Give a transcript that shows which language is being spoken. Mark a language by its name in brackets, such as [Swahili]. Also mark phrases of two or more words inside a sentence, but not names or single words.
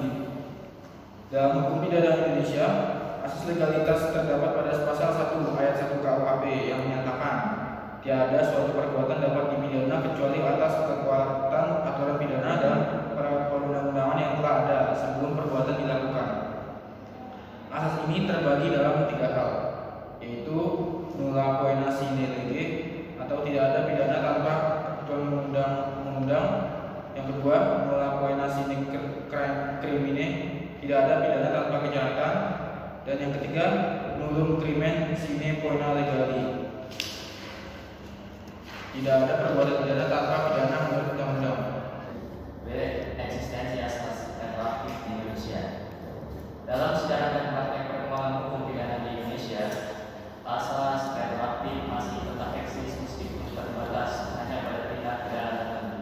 [Indonesian] Dalam hukum pidana Indonesia, asas legalitas terdapat pada pasal 1 ayat 1 KUHP yang menyatakan tiada suatu perbuatan dapat dipidana kecuali atas kekuatan aturan pidana dan perundang-undangan yang telah ada sebelum perbuatan dilakukan. Asas ini terbagi dalam 3 hal, yaitu [Latin] nulla poena sine lege [Indonesian] atau tidak ada pidana tanpa ketentuan undang-undang. Yang kedua, [Latin] nulla poena sine crimine, [Indonesian] tidak ada pidana tanpa kejahatan. Dan yang ketiga, [Latin] nullum crimen sine poena legali, [Indonesian] tidak ada perbuatan pidana tanpa pidana menurut undang-undang. B. Eksistensi asas retroaktif di Indonesia. Dalam sejarah dan praktek perkembangan hukum pidana di Indonesia, asas retroaktif masih tetap eksis meskipun terbatas hanya pada tindak pidana tertentu.